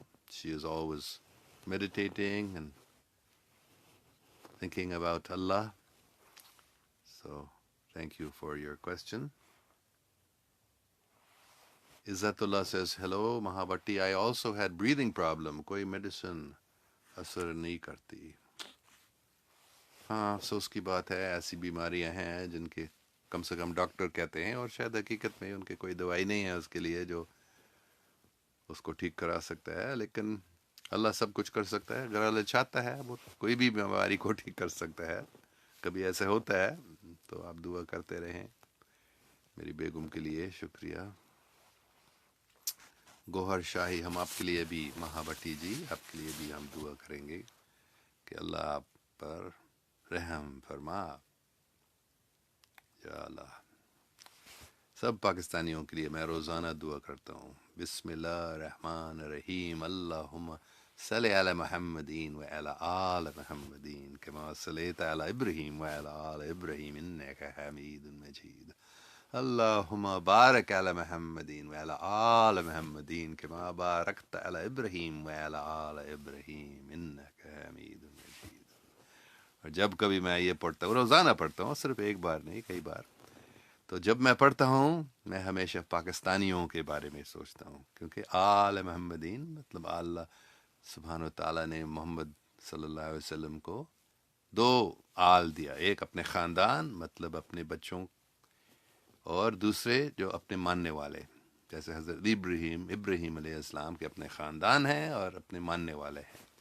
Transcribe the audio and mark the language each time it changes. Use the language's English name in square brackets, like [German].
[English] She is always meditating and thinking about Allah. So, thank you for your question. Izzatullah says, hello, Mahabhatti. I also had breathing problem. [Urdu] Koi medicine asar nahi karti. ہاں افسوس کی بات ہے، ایسی بیماریاں ہیں جن کے کم سے کم ڈاکٹر کہتے ہیں، اور شاید حقیقت میں ان کے کوئی دوائی نہیں ہے اس کے لیے جو اس کو ٹھیک کرا سکتا ہے، لیکن اللہ سب کچھ کر سکتا ہے، اگر اللہ چاہتا ہے وہ کوئی بھی بیماری کو ٹھیک کر سکتا ہے. کبھی ایسے ہوتا ہے تو آپ دعا کرتے رہیں میری بیگم کے لیے. شکریہ. گوہر شاہی، ہم آپ کے لیے بھی، مہابٹی جی آپ کے لیے بھی ہم دعا کریں گے کہ اللہ آپ پر رحم فرما. یا اللہ، سب پاکستانیوں کے لیے میں روزانہ دعا کرتا ہوں. [Arabic] بسم اللہ الرحمن الرحیم. اللہم صلی علی محمدین و علی آل محمدین کما صلیت علی ابراہیم و علی آل ابراہیم انک حمید مجید. اللہم بارک علی محمدین و علی آل محمدین کما بارکت علی ابراہیم و علی آل ابراہیم انک حمید مجید. [Urdu] اور جب کبھی میں یہ پڑھتا ہوں، روزانہ پڑھتا ہوں، صرف ایک بار نہیں کئی بار، تو جب میں پڑھتا ہوں میں ہمیشہ پاکستانیوں کے بارے میں سوچتا ہوں، کیونکہ آل محمدین مطلب اللہ سبحانہ و تعالیٰ نے محمد صلی اللہ علیہ وسلم کو دو آل دیا، ایک اپنے خاندان مطلب اپنے بچوں، اور دوسرے جو اپنے ماننے والے، جیسے حضرت ابراہیم علیہ السلام کے اپنے خاندان ہیں اور اپنے ماننے والے ہیں.